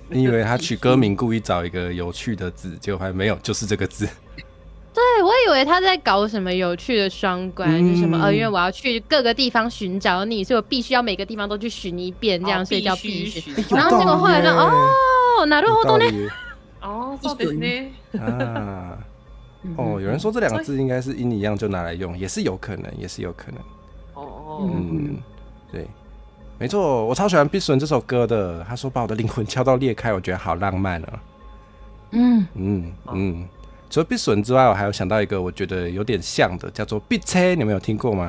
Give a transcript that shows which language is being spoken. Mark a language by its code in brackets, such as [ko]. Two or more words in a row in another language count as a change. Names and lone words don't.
[zh] 你以为他取歌名故意找一个有趣的字，结果还没有，就是这个字。对，我以为他在搞什么有趣的双关，就什么因为我要去各个地方寻找你，所以我必须要每个地方都去寻一遍，这样所以叫必寻。然后结果后来就 [ja] なるほどね。そうですね。 [zh] 有人说这两个字应该是音一样就拿来用，也是有可能。对，没错，我超喜欢必损这首歌的。他说把我的灵魂敲到裂开，我觉得好浪漫啊。除了必损之外，我还有想到一个我觉得有点像的，叫做必车，你们有听过吗？